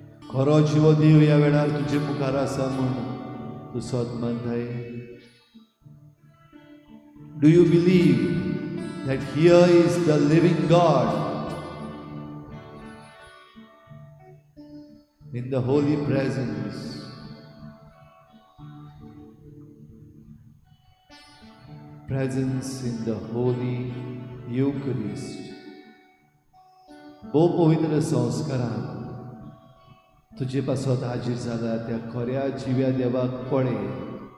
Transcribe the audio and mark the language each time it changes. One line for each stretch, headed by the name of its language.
Goan Konkani: खरो जिवो देव ह्या वेळार तुजे मुखार आसा म्हूण तूं सदमनताय.
English: Do you believe that here is the living God in the holy presence? Presence in the holy Eucharist.
Goan Konkani: भोव पवित्र संस्कारान तुजे पासत हाजीर जाला त्या खऱ्या जिव्या देवाक पळय.